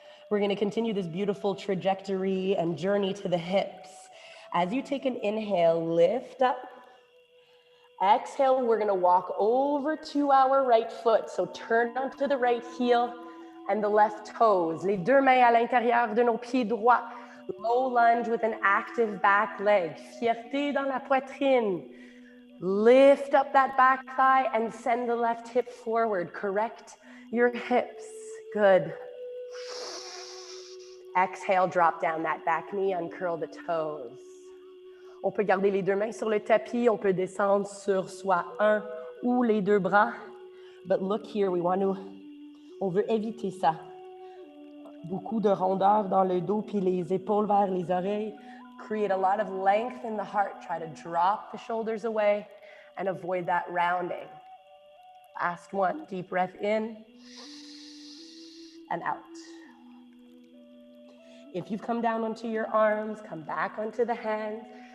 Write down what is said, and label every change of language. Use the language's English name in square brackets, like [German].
[English] We're going to continue this beautiful trajectory and journey to the hips. As you take an inhale, lift up. Exhale, we're going to walk over to our right foot. So turn onto the right heel and the left toes. [French] Les deux mains à l'intérieur de nos pieds droits. [English] Low lunge with an active back leg. [French] Fierté dans la poitrine. [English] Lift up that back thigh and send the left hip forward. Correct your hips. Good. Exhale, drop down that back knee, uncurl the toes. [French] On peut garder les deux mains sur le tapis, on peut descendre sur soit un ou les deux bras. [English] But look here, [French] on veut éviter ça. Beaucoup de rondeur dans le dos, puis les épaules vers les oreilles. [English] Create a lot of length in the heart. Try to drop the shoulders away and avoid that rounding. Last one, deep breath in and out. If you've come down onto your arms, come back onto the hands.